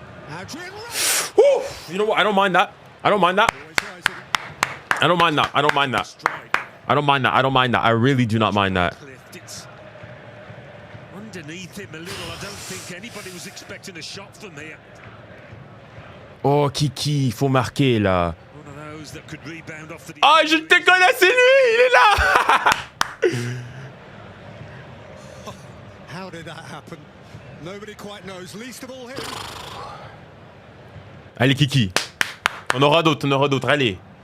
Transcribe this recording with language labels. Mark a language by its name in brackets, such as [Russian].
[English] Adrian Rabiot. Woo! You know what? I don't mind that. I don't mind that. Always rising. I don't mind that. I don't mind that. I don't mind that. I don't mind that. I really do not mind that. It's underneath him a little. I don't think anybody was expecting a shot from here. [French] Oh, Kiki, il faut marquer là. [English] One of those that could rebound off the. [French] Ah, je te connais, c'est lui, il est là. [English] How did that happen? Nobody quite knows, least of all him. [French] Allez, Kiki. On aura d'autres, allez.